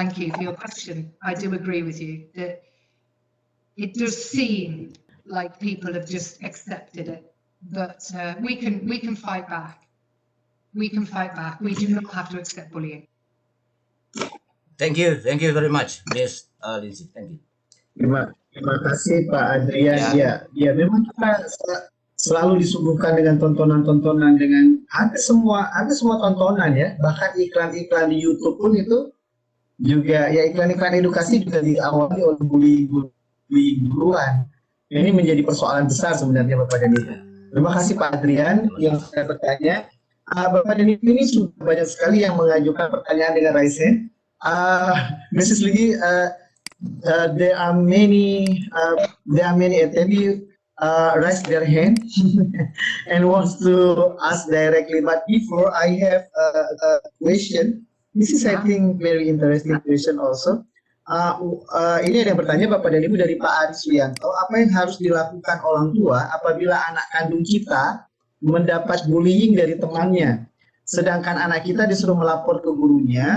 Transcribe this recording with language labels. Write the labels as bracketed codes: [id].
[en] Thank you for your question. I do agree with you that it does seem like people have just accepted it, but we can fight back. We can fight back. We do not have to accept bullying. Thank you very much, Miss Lindsay. Thank you. [id] Terima kasih Pak Adrian. Ya, memang kita selalu disuguhkan dengan tontonan-tontonan, dengan ada semua tontonan ya, bahkan iklan-iklan di YouTube pun itu juga ya, iklan-iklan edukasi juga diawali oleh bully guruan. Ini menjadi persoalan besar sebenarnya Bapak dan Ibu. Terima kasih Pak Adrian yang saya bertanya. Bapak dan Ibu, ini sudah banyak sekali yang mengajukan pertanyaan dengan raise hand. [en] Mrs. Lee, there are many attendees raise their hand and wants to ask directly. But before I have a question, this is I think very interesting question also. [id] Ini ada yang bertanya Bapak dan Ibu dari Pak Ari Suyanto, apa yang harus dilakukan orang tua apabila anak kandung kita mendapat bullying dari temannya, sedangkan anak kita disuruh melapor ke gurunya.